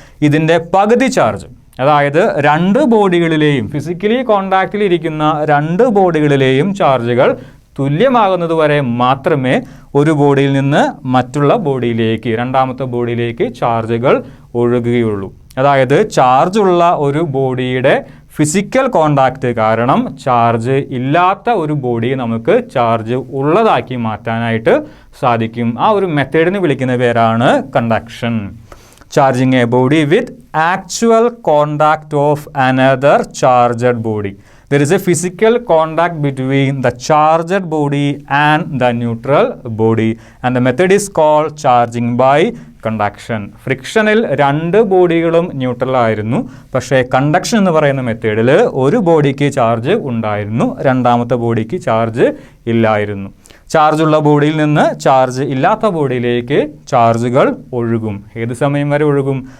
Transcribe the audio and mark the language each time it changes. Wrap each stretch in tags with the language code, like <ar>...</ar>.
<ml>ഇതിൻ്റെ പകുതി ചാർജ്, അതായത് രണ്ട് ബോഡികളിലെയും ഫിസിക്കലി കോണ്ടാക്റ്റിൽ ഇരിക്കുന്ന രണ്ട് ബോഡികളിലെയും ചാർജുകൾ തുല്യമാകുന്നത് വരെ മാത്രമേ ഒരു ബോഡിയിൽ നിന്ന് മറ്റുള്ള ബോഡിയിലേക്ക്, രണ്ടാമത്തെ ബോഡിയിലേക്ക് ചാർജുകൾ ഒഴുകുകയുള്ളൂ. അതായത് ചാർജുള്ള ഒരു ബോഡിയുടെ ഫിസിക്കൽ കോണ്ടാക്റ്റ് കാരണം ചാർജ് ഇല്ലാത്ത ഒരു ബോഡിയെ നമുക്ക് ചാർജ് ഉള്ളതാക്കി മാറ്റാനായിട്ട് സാധിക്കും. ആ ഒരു മെത്തേഡിന് വിളിക്കുന്ന പേരാണ് conduction.</ml> <en>charging a body with actual contact of another charged body. There is a physical contact between the charged body and the neutral body, and the method is called charging by conduction.</en> <ml>ഫ്രിക്ഷനിൽ രണ്ട് ബോഡികളും neutral ആയിരുന്നു, പക്ഷേ conduction എന്ന് പറയുന്ന മെത്തേഡിൽ ഒരു ബോഡിക്ക് charge ഉണ്ടായിരുന്നു, രണ്ടാമത്തെ ബോഡിക്ക് ചാർജ് ഇല്ലായിരുന്നു. ചാർജുള്ള ബോഡിയിൽ നിന്ന് ചാർജ് ഇല്ലാത്ത ബോഡിയിലേക്ക് ചാർജുകൾ ഒഴുകും. ഏത് സമയം വരെ ഒഴുകും?</ml>